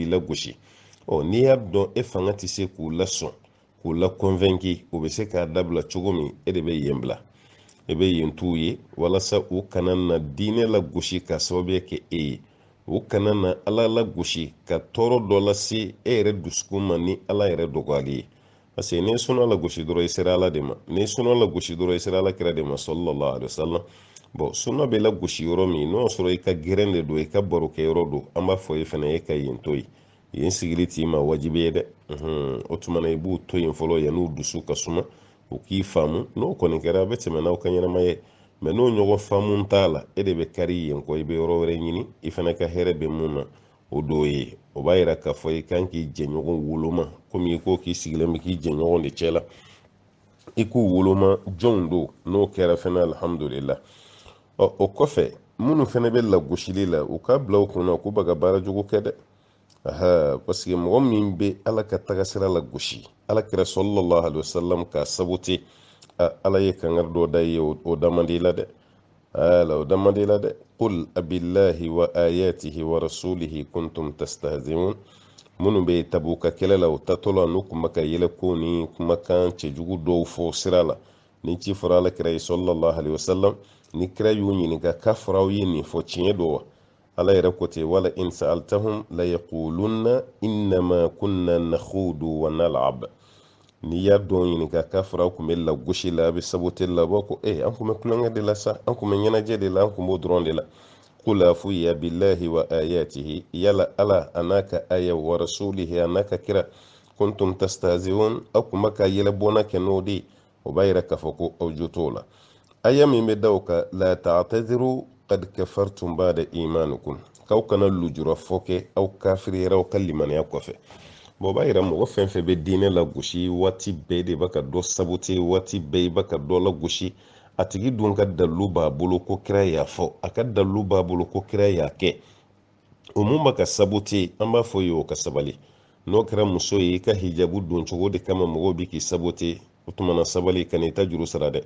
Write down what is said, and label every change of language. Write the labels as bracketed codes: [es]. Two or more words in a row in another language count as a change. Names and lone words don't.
[bm] lagosi n'i y'a dɔn e fanga tɛ se k'u lasɔn k'u la convaincre u bɛ se k'a dabila cogo min e de bɛ yen bila e bɛ yen t'u ye walasa u kana na diinɛ lagosi ka sababuya kɛ e ye u kana na ala lagosi ka tɔɔrɔ dɔ lase e yɛrɛ dusukun ma ni ala yɛrɛ dɔgɔyali ye [fr] parce que [bm] n'i ye sunna lagosi dɔrɔn i sera ala de ma n'i ye sunna lagosi dɔrɔn i sera ala kira de ma [ar] صلى الله عليه وسلم [bm] sunna bɛ lagosi yɔrɔ min n'o sɔrɔ i ka gɛrɛn de don i ka barokɛ yɔrɔ don an b'a fɔ e fana e ka yen to yen yen sigili t'i ma wajibi ye dɛ o tuma na i b'u to yen fɔlɔ yan'u dusu ka suma u k'i faamu n'o kɔni kɛra a bɛ tɛmɛ n'aw ka ɲɛnamaya ye mɛ n'o ɲɔgɔn faamu t'a la e de bɛ kari yen kɔ i bɛ yɔrɔ wɛrɛ ɲini i fana ka hɛrɛ bɛ mun na o dɔ ye o b'a yira k'a fɔ i kan k'i jɛɲɔgɔn woloma komi i ko k'i sigilen bɛ k'i jɛɲɔgɔn de cɛ la i k'u woloma jɔnw don n'o kɛra fɛnɛ alhamdulillah. O kɔfɛ minnu fɛnɛ bɛ lagosili la u k'a bila u kunna k'u bɛ ka baara jugu kɛ dɛ. [fr] Parce que [bm] mɔgɔ min bɛ ala ka tagasira la gosi ala kɛra [ar] صلى الله عليه وسلم [bm] ka sabute ala ye kangari dɔ da ye o damandi la dɛ. o damandi la dɛ. [ar] قل أبالله وآياته ورسوله كنتم تستهزئون. [bm] minnu bɛ tabuka kɛlɛ la u tatɔ la n'u kun bɛ ka yɛlɛ ko ni kumakan cɛjugu dɔw fɔ sira la ni ci fɔra ala kɛra ye [ar] صلى الله عليه وسلم [bm] ni kira y'u ɲininka k'a fɔra aw ye nin fɔ tiɲɛ don wa ala yɛrɛ ko ten wala [ar] إن سألتهم ليقولن إنما كنا نخوض ونلعب. [bm] n'i y'a dɔn ɲininka k'a fɔra aw kun bɛ lagosi la a bɛ saboter la a b'a ko an kun bɛ kulonkɛ de la sa an kun bɛ ɲɛnajɛ de la an kun b'o dɔrɔn de la. [ar] قل أفي يا بالله وآياته [bm] yala ala anaka aya [ar] ورسوله [bm] anaka kira [ar] كنتم تستهزئون [bm] aw kun bɛ ka yɛlɛbɔna kɛ n'o de o b'a yira k'a fɔ ko aw jo t'o la. aya min bɛ da o kan la [ar] تعتذروا قد كفرتم بعد إيمانكم [bm] k'aw kana lujura fɔ kɛ aw kafiriyara aw ka limaniya kɔfɛ. o b'a yira mɔgɔ fɛn fɛn bɛ diinɛ lagosi waati bɛɛ de b'a ka dɔ sabote waati bɛɛ i b'a ka dɔ lagosi a tigi dun ka dalilu b'a bolo ko kira y'a fɔ a ka dalilu b'a bolo ko kira y'a kɛ o mun b'a ka sabote an b'a fɔ ye o ka sabali n'o kɛra muso ye i ka hijabu don cogo de kama mɔgɔw bɛ k'i sabote o tumana sabali ka n'i ta juru sara dɛ.